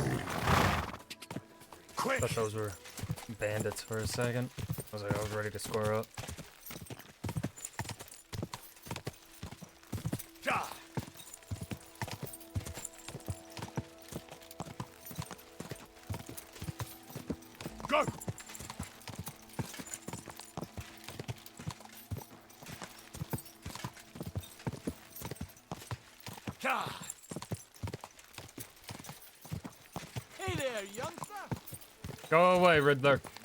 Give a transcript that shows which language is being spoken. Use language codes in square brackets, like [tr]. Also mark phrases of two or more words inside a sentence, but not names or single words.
[en] Quick! Thought those were bandits for a second. I was ready to square up. Ka! Go! Ka! Hey there, youngster! Go away, Riddler.